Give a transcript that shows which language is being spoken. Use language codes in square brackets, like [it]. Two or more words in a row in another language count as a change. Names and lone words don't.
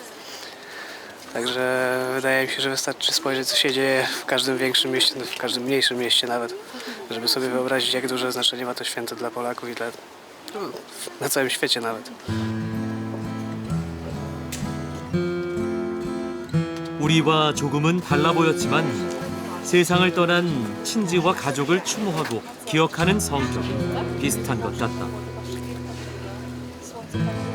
[pl] Także wydaje mi się, że wystarczy spojrzeć, co się dzieje w każdym większym mieście, w każdym mniejszym mieście nawet, żeby sobie wyobrazić, jak duże znaczenie ma to święto dla Polaków i na całym świecie nawet. [ko] 우리와 조금은 달라 보였지만 세상을 떠난 친지와 가족을 추모하고 기억하는 성격 비슷한 것 같다.